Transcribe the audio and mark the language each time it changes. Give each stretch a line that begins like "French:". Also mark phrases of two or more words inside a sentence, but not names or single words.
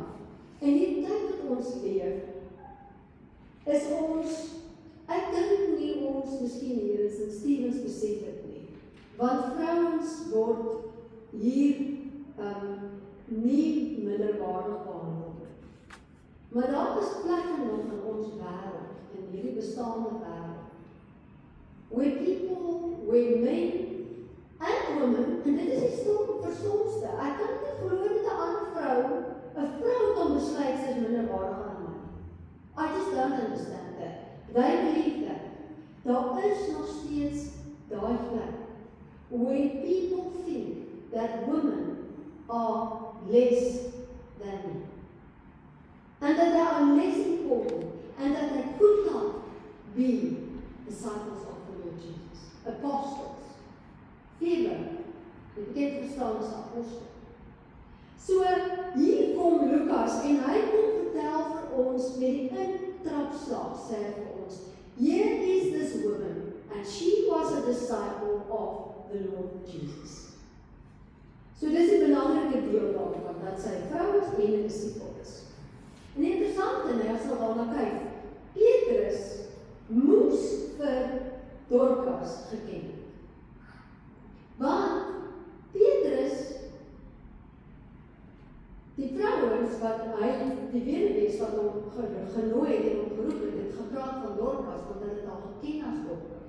Afrikaans: In die tyd wat ons leef, is ons, ek dink nie ons, miskien hier is in Stevens besef het nie, want vrouens word hier nie minderwaardig behandel. Maar daar is plekke nog in ons wêreld, in hierdie bestaande wêreld,
English: where men and women,
Afrikaans: en dit is die verstomste, ek kan nie glo dat 'n ander vrou kan besluit sy is minderwaardig aan 'n man.
English: I just don't understand that. They believe that.
Afrikaans: Daar is nog steeds daai plek,
English: where people think that women are less than men. And that they are less important, and that they could not be disciples of the Lord Jesus, apostles.
Afrikaans: Philip, die bekend verstaan as apostel. So, hier kom Lukas, en hy kom vertel vir ons, met die intrapslag, sê hy vir ons,
English: here is this woman, and she was a disciple of the Lord Jesus.
Afrikaans: So, dis die belangrike deel daarvan, dat sy vrou is en 'n disipel is. En interessant, as ons daarna kyk, Petrus moes vir Dorcas geken het. Want Petrus, die vrouens wat hy, die weduwees wat hom genooi het en hom geroep het gepraat van Dorcas, want hulle het al geken as Dorcas.